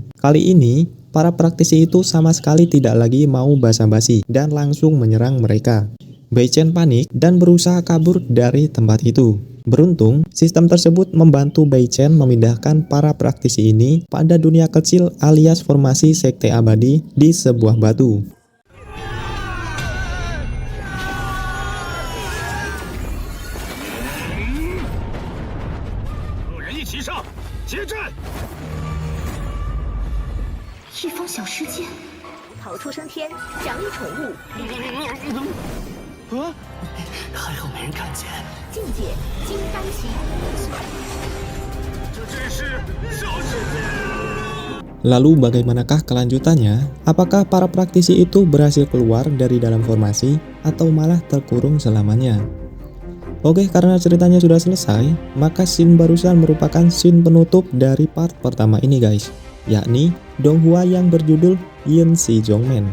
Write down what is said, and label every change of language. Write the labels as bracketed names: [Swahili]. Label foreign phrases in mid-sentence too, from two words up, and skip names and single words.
[Indonesian] Kali ini, para praktisi itu sama sekali tidak lagi mau basa-basi dan langsung menyerang mereka. Wei Chen panik dan berusaha kabur dari tempat itu. Beruntung, sistem tersebut membantu Wei Chen memindahkan para praktisi ini pada dunia kecil alias formasi sekte abadi di sebuah batu. [Chinese] 路人一起上，接战！一方小世界，逃出升天，奖励宠物。啊！还好没人看见。境界金丹期。这真是小世界啊！ [Indonesian] Lalu bagaimanakah kelanjutannya? Apakah para praktisi itu berhasil keluar dari dalam formasi atau malah terkurung selamanya? Oke, karena ceritanya sudah selesai, maka scene barusan merupakan scene penutup dari part pertama ini guys, yakni Donghua yang berjudul Yin Si Zhongmen.